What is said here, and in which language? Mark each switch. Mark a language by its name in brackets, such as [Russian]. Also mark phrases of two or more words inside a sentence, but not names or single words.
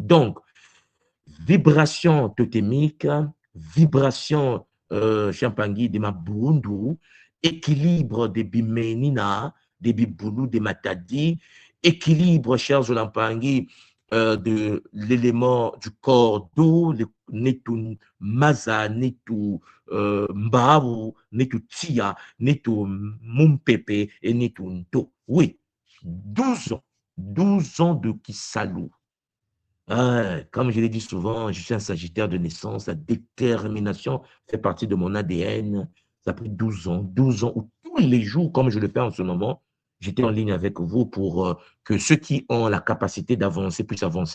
[French] Donc, vibration totémique, vibration Champangui de Mabundu, équilibre des Bimenina, des Bibulu, des Matadi, équilibre, chers Zolampangi, de l'élément du corps d'eau, [Kongo] netu maza, netu mbaou, netu tia, netu mumpepe et netu nto. [French] Oui, 12 ans, 12 ans de Kisalou. Ah, comme je l'ai dit souvent, je suis un Sagittaire de naissance. La détermination fait partie de mon ADN. Ça a pris 12 ans où tous les jours, comme je le fais en ce moment, j'étais en ligne avec vous pour que ceux qui ont la capacité d'avancer puissent avancer.